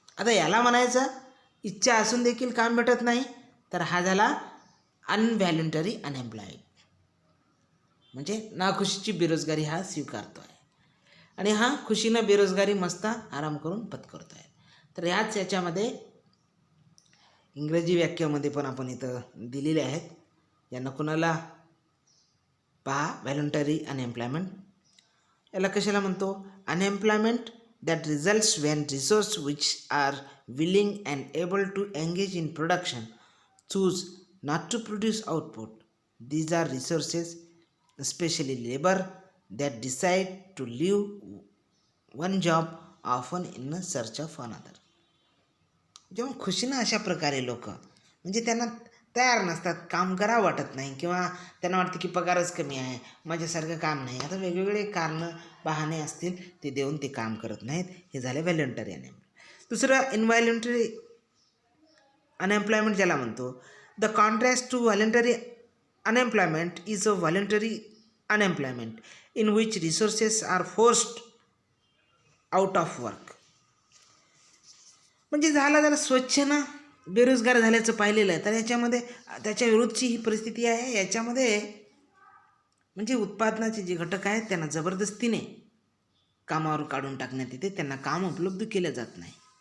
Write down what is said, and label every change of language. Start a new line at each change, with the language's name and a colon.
Marathi: आता याला म्हणायचं इच्छा असून देखील काम भेटत नाही, तर हा झाला अनव्हॉलंटरी अनएम्प्लॉईड, म्हणजे नाखुशीची बेरोजगारी हा स्वीकारतो आहे. आणि हा खुशीनं बेरोजगारी मस्त आराम करून पत्करतो आहे. तर याच्यामध्ये इंग्रजी व्याख्यामध्ये पण आपण इथं दिलेले आहेत. यांना कुणाला पहा, व्हॉलंटरी अनएम्प्लॉयमेंट. याला कशाला म्हणतो?
English: Unemployment that results when resources which are willing and able to engage in production choose not to produce output. These are resources, especially labor, that decide to leave one job often in search of another.
Marathi: जेव्हा खुशीनं अशा प्रकारे लोक म्हणजे त्यांना तयार नसतात, काम करावं वाटत नाही, किंवा त्यांना वाटतं की पगारच कमी आहे, माझ्यासारखं काम नाही, आता वेगवेगळे कारणं बहाणे असतील ते देऊन ते काम करत नाहीत. हे झाले व्हॉलंटरी अनएम्प्लॉयमेंट. दुसरं इनव्हॉलंटरी अनएम्प्लॉयमेंट ज्याला म्हणतो.
English: The contrast to voluntary unemployment is a voluntary unemployment in which resources are forced out of work.
Marathi: म्हणजे त्याला स्वच्छनं बेरोजगार झाल्याचं पाहिलेलं आहे. तर याच्यामध्ये त्याच्या विरुद्धची ही परिस्थिती आहे. याच्यामध्ये म्हणजे उत्पादनाचे जे घटक आहेत त्यांना जबरदस्तीने कामावर काढून टाकण्यात येते, त्यांना काम उपलब्ध केलं जात नाही.